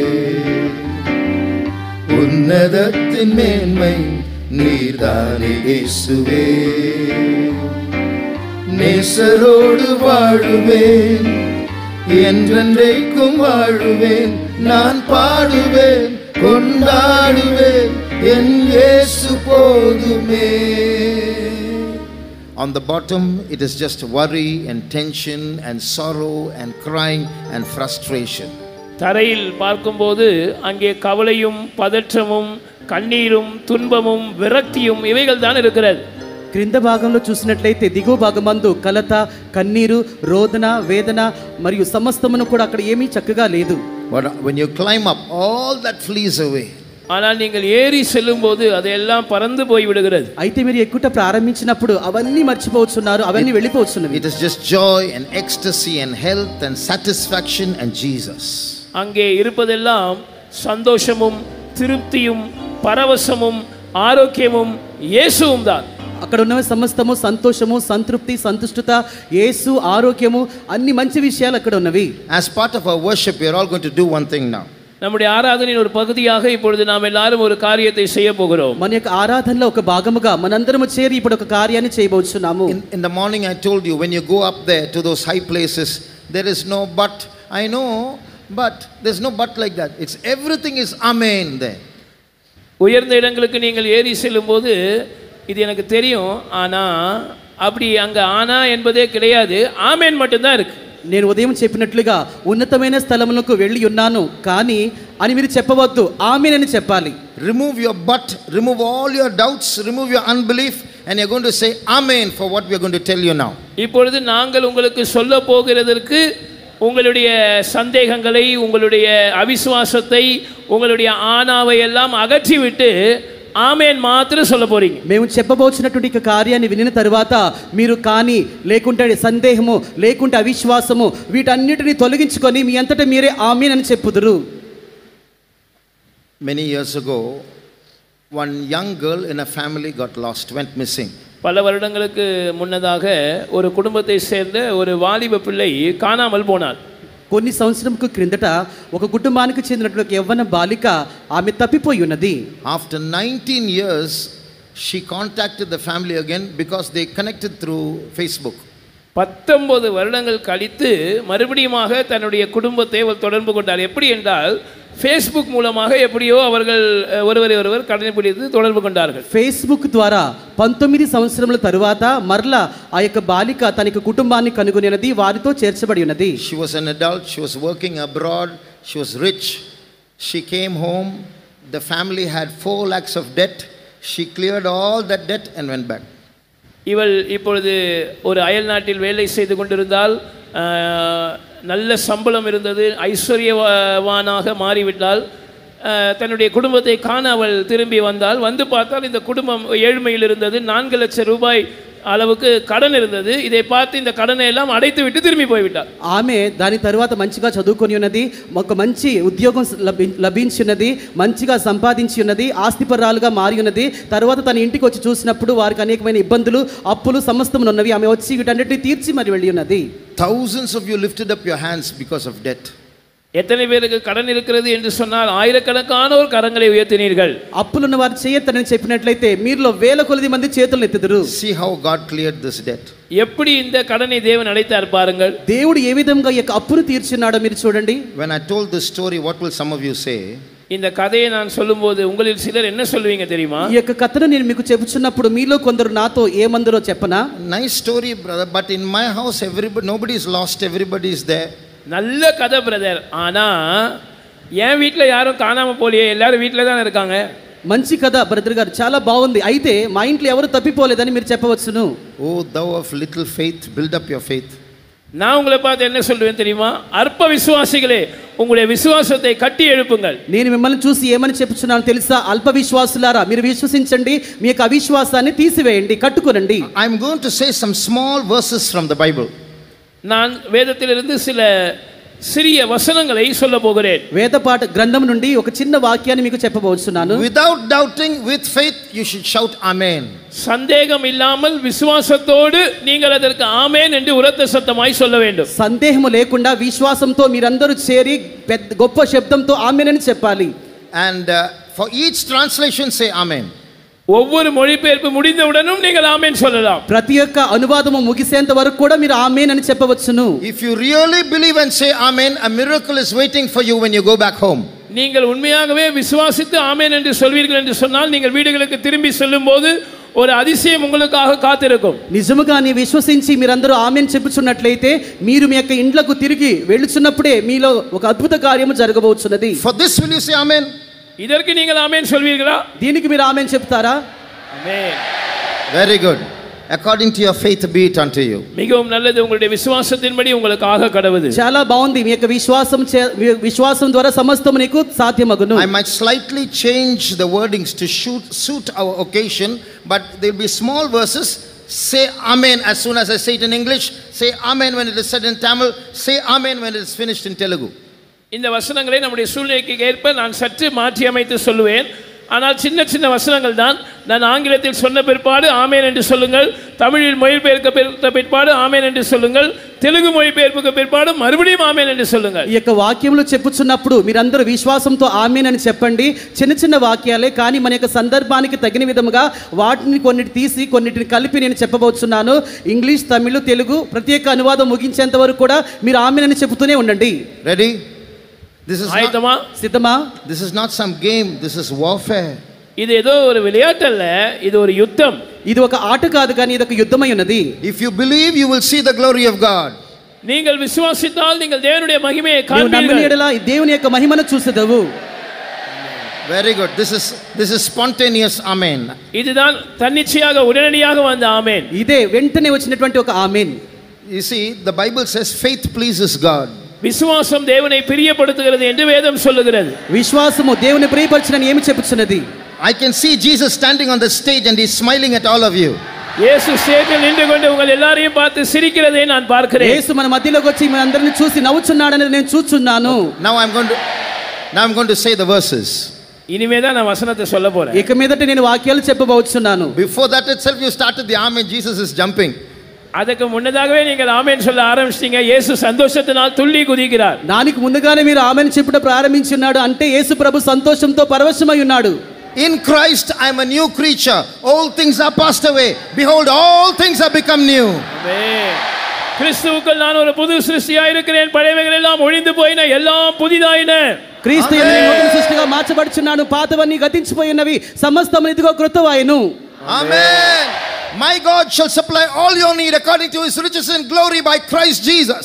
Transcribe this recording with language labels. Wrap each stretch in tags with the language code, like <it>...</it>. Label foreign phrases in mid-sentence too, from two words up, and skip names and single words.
<ta>உன்னதத்தின் மேன்மை நீர்தானே இயேசுவே. நேசரோடு வாழுவேன், என்றென்றைக்கும் வாழுவேன். நான் பாடுவேன், கொண்டாடுவேன், என் இயேசு போதுமே.</ta> <en>On the bottom, it is just worry and tension and sorrow and crying and frustration.</en> <ta>தரையில் பார்க்கும்போது அங்கே கவலையும் பதற்றமும் கண்ணீரும் துன்பமும் விரக்தியும் இவைகள் தான் இருக்கிறது.</ta> <te>క్రింద భాగంలో చూసినట్లయితే దిగువ భాగమందు కలత, కన్నీరు, రోదన, వేదన మరియు సమస్తమును కూడా అక్కడ ఏమీ చక్కగా లేదు.</te> <en>But when you climb up, all that flees away.</en> <ta>ஆனால் நீங்கள் ஏறி செல்லும்போது அதெல்லாம் பறந்து போய் விடுகிறது.</ta> <te>అయితే మీరు ఎక్కుట ప్రారంభించినప్పుడు అవన్నీ మర్చిపోవచ్చున్నారు, అవన్నీ వెళ్ళిపోవచ్చున్నవి.</te> <en>It is just joy and ecstasy and health and satisfaction and Jesus.</en> <ta>அங்கே இருப்பதெல்லாம் சந்தோஷமும் திருப்தியும் பரவசமும் ஆரோக்கியமும் இயேசுவும் தான்.</ta> <te>అక్కడ ఉన్నవి సమస్తము సంతోషము, సంతృప్తి, సంతుష్టత, యేసు, ఆరోగ్యము, అన్ని మంచి విషయాలు అక్కడ ఉన్నవి.</te> <en>As part of our worship, we are all going to do one thing now.</en> <ta>நம்முடைய ஆராதனையின் ஒரு பகுதியாக இப்பொழுது நாம் எல்லாரும் ஒரு காரியத்தை செய்ய போகிறோம்.</ta> <te>మన యొక్క ఆరాధనలో ఒక భాగముగా మనందరము చేరి ఇప్పుడు ఒక కార్యాన్ని చేయబోతున్నాము.</te> <en>In the morning I told you, when you go up there to those high places, there is no but. I know, but there's no but like that. It's everything is amen there.</en> <ta>உயர்ந்த இடங்களுக்கு நீங்கள் ஏறி செல்லும்போது இது எனக்கு தெரியும், ஆனா அப்படி அங்க ஆனா என்பதே கிடையாது, ஆமென் மட்டும்தான் இருக்கு.</ta> <te>నేను ఉదయం చెప్పినట్లుగా ఉన్నతమైన స్థలములకు వెళ్ళి ఉన్నాను కానీ అని మీరు చెప్పవద్దు, ఆమేన్ అని చెప్పాలి.</te> <en>Remove your but, remove all your doubts, remove your unbelief, and you're going to say amen for what we are going to tell you now.</en> <ta>இப்பொழுது நாங்கள் உங்களுக்கு சொல்ல போகிறதற்கு உங்களுடைய சந்தேகங்களை, உங்களுடைய அவிசுவாசத்தை, உங்களுடைய ஆணாவை எல்லாம் அகற்றிவிட்டு</ta> <te>ఆమేన్ మాత్రం</te> <ta>சொல்ல போறீங்க.</ta> <te>మేము చెప్పబోచున్నటువంటి ఈ కార్యాన్ని వినిన తరువాత మీరు కానీ లేకుంటే సందేహము లేకుంటే అవిశ్వాసము వీటన్నిటిని తొలగించుకొని మీ అంతటా మీరే ఆమేన్ అని చెప్పుదురు.</te> <en>Many years ago, one young girl in a family got lost, went missing.</en> <ta>பல வருடங்களுக்கு முன்னதாக ஒரு குடும்பத்தை சேர்ந்த ஒரு வாலிப பிள்ளை காணாமல் போனார்.</ta> <te>కొన్ని సంవత్సరంకు క్రిందట ఒక కుటుంబానికి చెందినటువంటి యవ్వన బాలిక ఆమె తప్పిపోయి ఉన్నది.</te> <en>After 19 years, she contacted the family again because they connected through Facebook.</en> <ta>19 வருடங்கள் கழித்து மறுபடியுமாக தன்னுடைய குடும்பத்தை அவர் தொடர்பு கொண்டார். எப்படி என்றால் Facebook மூலமாக எப்படியோ அவர்கள் ஒருவரை ஒருவர் கடைபிடித்து தொடர்பு கொண்டார்கள்.</ta> <te>Facebook ద్వారా 19 సంవత్సరముల తరువాత మరలా ఆ యొక్క బాలిక తన కుటుంబాన్ని కనుగొనినది, వారితో చేర్చబడి ఉన్నది.</te> <en>She was an adult, she was working abroad, she was rich. She came home, the family had 4 lakhs of debt. She cleared all that debt and went back.</en> <ta>இவள் இப்பொழுது ஒரு அயல் நாட்டில் வேலை செய்து கொண்டிருந்தால், நல்ல சம்பளம் இருந்தது, ஐஸ்வர்யவானாக மாறிவிட்டால், தன்னுடைய குடும்பத்தை காண அவள் திரும்பி வந்தால், வந்து பார்த்தால் இந்த குடும்பம் ஏழ்மையில் இருந்தது, 4 லட்சம் ரூபாய் அளவுக்கு கடன் இருந்தது. இதை பார்த்து இந்த கடனை எல்லாம் அடைத்து விட்டு திரும்பி போய்விட்டார்.</ta> <te>ఆమె దాని తర్వాత మంచిగా చదువుకొని ఉన్నది, ఒక మంచి ఉద్యోగం లభించి ఉన్నది, మంచిగా సంపాదించి ఉన్నది, ఆస్తిపరాలుగా మారి ఉన్నది. తర్వాత తన ఇంటికి వచ్చి చూసినప్పుడు వారికి అనేకమైన ఇబ్బందులు, అప్పులు సమస్తమును ఉన్నవి. ఆమె వచ్చి వీటన్నిటిని తీర్చి మరి వెళ్ళి ఉన్నది.</te> <en>Thousands of you lifted up your hands because of debt.</en> <ta>எத்தனை பேருக்கு கடன் இருக்கிறது என்று சொன்னால் ஆயிரக்கணக்கானோர் கரங்களை உயர்த்தினீர்கள்.</ta> <te>అప్పులున్న వారు చేయొద్దని చెప్పినట్లయితే మీరులో వేల కొలది మంది చేతులు ఎత్తుదురు.</te> <en>See how God cleared this debt.</en> <ta>எப்படி இந்த கடனை தேவன் அடைத்தார் பாருங்கள்.</ta> <te>దేవుడు ఏ విధంగా ఈ యొక్క అప్పును తీర్చున్నాడో మీరు చూడండి.</te> <en>When I told this story, what will some of you say?</en> <ta>இந்த கதையை நான் சொல்லும்போது உங்களில் சிலர் என்ன சொல்வீங்க தெரியுமா?</ta> <te>ఈ యొక్క కథను నేను మీకు చెబుతున్నప్పుడు మీలో కొందరు నాతో ఏమందరో చెప్పనా?</te> <en>Nice story, brother, but in my house nobody is lost, everybody is there.</en> <ta>நல்ல கதை பிரதர், ஆனா என் வீட்டில் யாரும் காணாம போலியே, எல்லாரும் வீட்டில் தான் இருக்காங்க.</ta> <te>మంచి కథ బ్రదర్ గారు, చాలా బాగుంది. అయితే మా ఇంట్లో ఎవరు తప్పిపోలేదని మీరు చెప్పవచ్చును.</te> <en>Oh, thou of little faith, build up your faith.</en> <ta>நான் உங்களை பார்த்து என்ன சொல்லுவேன் தெரியுமா? அற்ப விசுவாசிகளே, உங்களுடைய விசுவாசத்தை கட்டி எழுப்புங்கள்.</ta> <te>నేను మిమ్మల్ని చూసి ఏమని చెప్పుచున్నాను తెలుసా? అల్ప విశ్వాసులారా, మీరు విశ్వసించండి, మీ యొక్క అవిశ్వాసాన్ని తీసివేయండి, కట్టుకోనండి.</te> <en>I am going to say some small verses from the Bible.</en> <ta>நான் வேதத்திலிருந்து சில சிறிய வசனங்களை சொல்ல போகிறேன்.</ta> <te>వేదపాఠ గ్రంథం నుండి ఒక చిన్న వాక్యాన్ని మీకు చెప్పబోతున్నాను.</te> <en>Without doubting, with faith you should shout amen.</en> <ta>சந்தேகம் இல்லாமல் விசுவாசத்தோடு நீங்கள் அதற்கு ஆமென் என்று உரத்த சத்தமாய் சொல்ல வேண்டும்.</ta> <te>సందేహము లేకుండా విశ్వాసంతో మీరందరూ చేరి గొప్ప శబ్దంతో ఆమేన్ అని చెప్పాలి.</te> <en>And for each translation say amen.</en> <ta>ஒவ்வொரு மொழிபெயர்ப்பு முடிந்தவுடனும் நீங்கள் ஆமென் சொல்லலாம்.</ta> <te>ప్రతి ఒక్క అనువాదము ముగిసేంత వరకు కూడా మీరు ఆమేన్ అని చెప్పవచ్చును.</te> <en>If you really believe and say amen, a miracle is waiting for you when you go back home.</en> <ta>நீங்கள் உண்மையாகவே விசுவாசித்து ஆமென் என்று சொல்வீர்கள் என்று சொன்னால், நீங்கள் வீடுகளுக்கு திரும்பி செல்லும்போது ஒரு அதிசயம் உங்களுக்காக காத்திருக்கும்.</ta> <te>నిజముగానే విశ్వసించి మీరందరూ ఆమేన్ చెప్పుచున్నట్లయితే మీరు మీ యొక్క ఇండ్లకు తిరిగి వెళ్ళుచున్నప్పుడే మీలో ఒక అద్భుత కార్యము జరగబోతున్నది.</te> <en>For this will you say amen?</en> <ta>இதற்கு நீங்கள் ஆமென் சொல்வீர்களா?</ta> <te>దీనికి మీరు ఆమేన్ చెప్తారా?</te> <ta>ஆமென்.</ta> <en>Very good. According to your faith be it unto you.</en> <ta>மிகவும் நல்லது, உங்களுடைய விசுவாசத்தின்படி உங்களுக்காக கடவுது.</ta> <te>చాలా బాగుంది. మీ యొక్క విశ్వాసం ద్వారా సమస్తము నీకు సాధ్యమగును.</te> <en>I might slightly change the wordings to suit our occasion, but there will be small verses. Say amen as soon as I say it in English. Say amen when it is said in Tamil. Say amen when it is finished in Telugu.</en> <ta>இந்த வசனங்களை நம்முடைய சூழ்நிலைக்கு ஏற்ப நான் சற்று மாற்றி அமைத்து சொல்லுவேன். ஆனால் சின்ன சின்ன வசனங்கள் தான். நான் ஆங்கிலத்தில் சொன்ன பிற்பாடு ஆமேன் என்று சொல்லுங்கள், தமிழில் மொழிபெயர்க்கப்பட்ட பிற்பாடு ஆமேன் என்று சொல்லுங்கள், తెలుగు மொழிபெயர்ப்புக்கு பிற்பாடு மறுபடியும் ఆమేన్ என்று சொல்லுங்கள்.</ta> <te>ఈ యొక్క వాక్యములు చెప్పుచున్నప్పుడు మీరందరూ విశ్వాసంతో ఆమేన్ అని చెప్పండి. చిన్న చిన్న వాక్యాలే కానీ మన యొక్క సందర్భానికి తగిన విధముగా వాటిని కొన్నిటి తీసి కొన్నిటిని కలిపి నేను చెప్పబోతున్నాను. ఇంగ్లీష్, తమిళ, తెలుగు ప్రత్యేక అనువాదం ముగించేంత వరకు కూడా మీరు ఆమేన్ అని చెబుతూనే ఉండండి.</te> <en>Ready? This is</en> <te>సిద్ధమా?</te> <en>This is not some game, this is warfare.</en> <ta>இது ஏதோ ஒரு விளையாட்டு அல்ல, இது ஒரு யுத்தம்.</ta> <te>ఇది ఒక ఆట కాదు కానీ ఇది ఒక యుద్ధమై ఉన్నది.</te> <en>If you believe, you will see the glory of God.</en> <ta>நீங்கள் விசுவாசித்தால் நீங்கள் தேவனுடைய மகிமையை</ta> <te>నీవు</te> <ta>காண்பீர்கள்.</ta> <te>నమ్మిన యెడల దేవుని యొక్క మహిమను చూసెదవు.</te> <en>Very good. This is spontaneous amen.</en> <ta>இதுதான் தன்னிச்சையாக உடனடியாக வந்த ஆமென்.</ta> <te>ఇదే వెంటనే వచ్చినటువంటి ఒక ఆమేన్.</te> <en>You see, the Bible says faith pleases God.</en> <ta>விசுவாசம் தேவனை பிரியப்படுத்துகிறது என்று வேதம் சொல்லுகிறது.</ta> <te>విశ్వాసము దేవుని ప్రియపరచునని ఏమి చెప్పుచున్నది?</te> <en>I can see Jesus standing on the stage and he's smiling at all of you.</en> <ta>இயேசு ஸ்டேஜில் நின்று கொண்டு உங்கள் எல்லாரையும் பார்த்து சிரிக்கிறதை நான் பார்க்கிறேன்.</ta> <te>యేసు మన మధ్యలోకి వచ్చి మన అందరిని చూసి నవ్వుచున్నాడని నేను చూస్తున్నాను.</te> <en>Now I'm going to say the verses.</en> <ta>இனிமே தான் நான் வசனத்தை சொல்ல போறேன்.</ta> <te>ఇక మీదట నేను వాక్యాలు చెప్పబోతున్నాను.</te> <en>Before that itself you started the amen. Jesus is jumping.</en> <ta>அதுக்கு முன்னதாகவே நீங்கள் ஆமென் சொல்ல ஆரம்பிச்சிட்டீங்க. இயேசு சந்தோஷத்தினால் துள்ளி குதிக்கிறார்.</ta> <te>దానికి ముందుగానే మీరు ఆమెన్ చెప్పుట ప్రారంభించున్నాడు. అంటే యేసు ప్రభు సంతోషంతో పరవశమై ఉన్నాడు.</te> <en>In Christ I am a new creature. All things are passed away. Behold, all things have become new.</en> <ta>ஆமென். கிறிஸ்துவுக்குள் நான் ஒரு புது சிருஷ்டியாய் இருக்கிறேன். பழையவைகள் எல்லாம் ஒழிந்து போயின, எல்லாம் புதிதாயின.</ta> <te>క్రీస్తు యందు నేను నూతన సృష్టిగా మార్చబడుచున్నాను. పాతవన్నీ గతించిపోయినవి, సమస్తము ఇదిగో కృతవాయెను.</te> <en>Amen. My God shall supply all your need according to his riches and glory by Christ Jesus.</en>